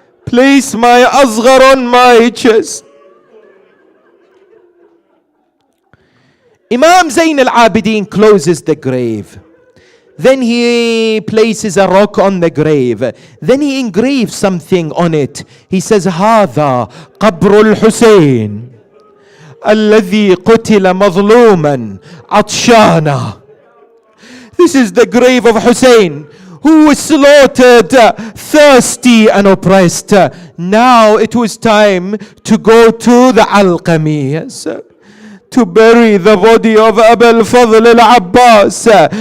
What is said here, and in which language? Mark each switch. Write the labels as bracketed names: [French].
[English] Place my asghar on my chest. Imam Zain al-Abidin closes the grave. Then he places a rock on the grave. Then he engraves something on it. He says, [Arabic] هذا قبر الحسين الذي قتل مظلوما عطشانا. [English] This is the grave of Hussein, who was slaughtered, thirsty and oppressed. Now it was time to go to the Alqami. Yes, to bury the body of Abu al-Fadl al-Abbas.